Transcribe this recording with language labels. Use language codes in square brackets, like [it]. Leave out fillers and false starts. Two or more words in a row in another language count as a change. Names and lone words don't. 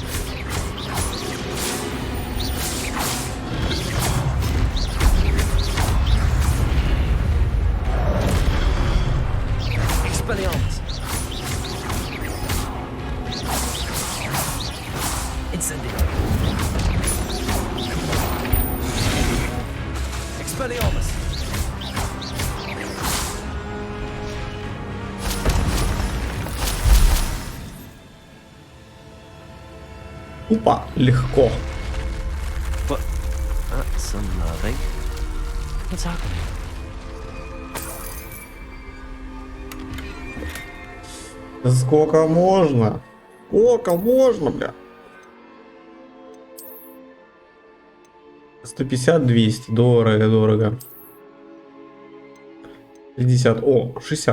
[ru] Expelliarmus! Incendio! Expelliarmus! Тупо легко. [en] But that's unnerving. What's happening? [ru] Сколько можно? Сколько можно, бля? 150, 200. Дорого, дорого. 50. О, 60.